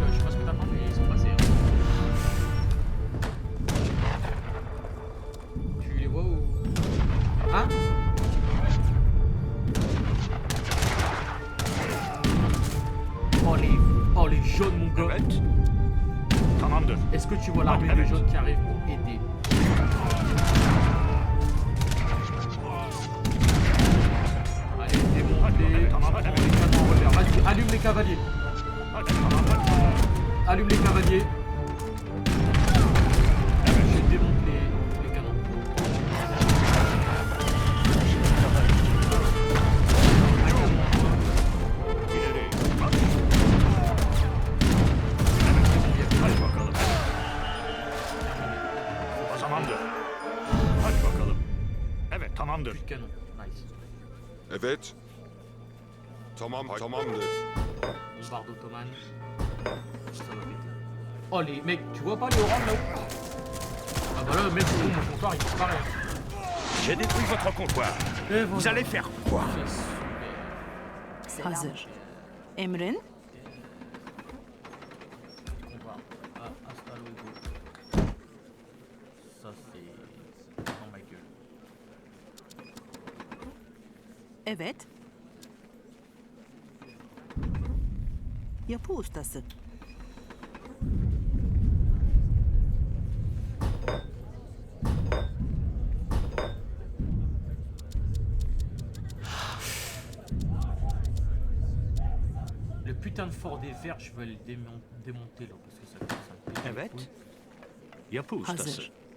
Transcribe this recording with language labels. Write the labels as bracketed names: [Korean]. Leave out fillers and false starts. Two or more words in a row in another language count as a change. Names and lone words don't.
[French] Je sais pas ce que t'as fait, mais ils sont passés. Hein. Tu les vois ou. Hein? Oh, les jaunes, mon gars. [Turkish] Evet. Tamamdır. [French] Est-ce que tu vois l'armée de jaunes qui arrive pour aider? Allez, démonte les canons en revers. Vas-y, allume les cavaliers. [Turkish] Hadi tamam hadi. [French] Allume les cavaliers. Je démonte les canons. [Turkish] İleri. Bak. Hadi bakalım. Tamamdır. Hadi bakalım. Evet tamamdır. [French] Plus de canons. Nice. [Turkish] Evet. Tamamdır. [French] Bombarde ottomane. Ça va vite. Oh les mecs, tu vois pas les oranges là-haut? Ah bah là, mec, c'est bon, mon comptoir il disparaît. J'ai détruit votre comptoir. Et Vous allez faire quoi? [Turkish] Hazır. Emrin? [French] Comptoir. Ah, [Spanish] hasta luego. [French] Ça c'est dans ma gueule. [Turkish] Evet. Yapı ustası. [French] Le putain de fort des verts, je vais le démonter là parce que ça me pète les [Turkish] Evet. [French] couilles. [Turkish] Yapı ustası. Hazır.